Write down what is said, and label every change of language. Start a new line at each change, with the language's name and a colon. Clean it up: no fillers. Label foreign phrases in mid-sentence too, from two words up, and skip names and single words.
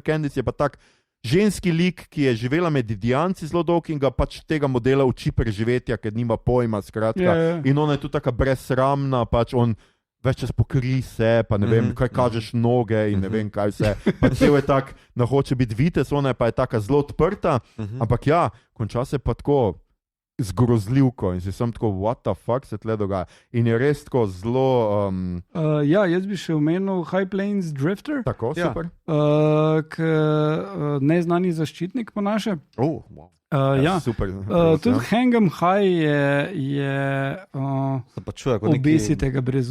Slovenian: Candice je pa tak ženski lik, ki je živela med Indijanci zelo dolgo in ga pač tega modela uči preživetja, ker nima pojma, skratka. In ona je tudi taka brezsramna, pač on več čas pokri se, pa ne vem, kaj kažeš noge in ne vem kaj vse. Pa cel je tak, hoče biti vitez, ona pa je taka zelo odprta, ampak ja, konča se pa tako z grozljivko in si sem tako,
English: what the fuck
Slovenian: se tle dogaja. In je res tako zelo... Ja, jaz bi še omenil High Plains Drifter. Tako, super. Neznani zaščitnik po naše. Wow. Super. Tudi Hang 'em High je obesitega brez usmiljenja.